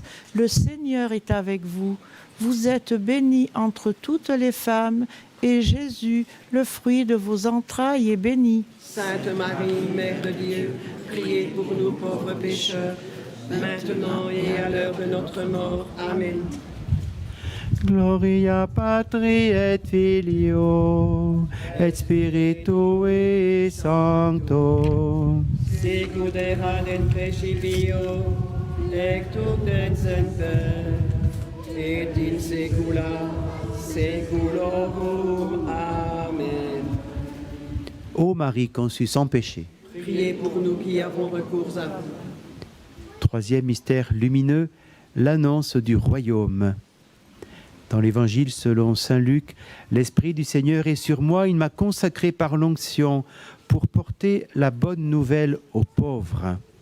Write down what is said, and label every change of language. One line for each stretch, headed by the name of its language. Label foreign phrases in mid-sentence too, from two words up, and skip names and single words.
French: Le Seigneur est avec vous. Vous êtes bénie entre toutes les femmes, et Jésus, le fruit de vos entrailles, est béni. Sainte Marie, Mère de Dieu, priez pour nous pauvres pécheurs, maintenant et à l'heure de notre mort. Amen.
Latin: Gloria Patri et Filio et Spiritui Sancto. Sicuderat in principio, et nunc et semper, et in saecula saeculorum. Amen.
French: Ô Marie conçue sans péché. Priez pour nous qui avons recours à vous. Troisième mystère lumineux, l'annonce du royaume. Dans l'Évangile selon saint Luc, l'Esprit du Seigneur est sur moi, il m'a consacré par l'onction pour porter la bonne nouvelle aux pauvres.